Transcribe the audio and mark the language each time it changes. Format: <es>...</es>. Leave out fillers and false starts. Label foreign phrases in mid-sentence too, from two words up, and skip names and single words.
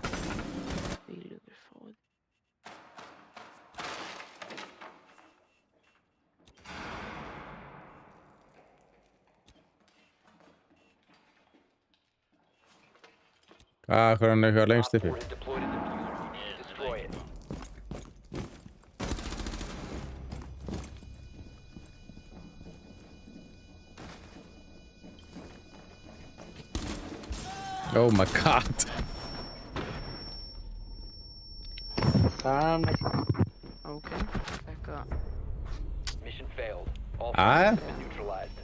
<is>Bílugur fóð. Hvað er hann eitthvað lengst uppi?</is> <en>Op 4 has deployed a diffuser. Destroy it. Oh my god.</en> <is>Það með... Ok, eitthvað.</is> <en>Mission failed. All Ah. friendlies have been neutralized.</en>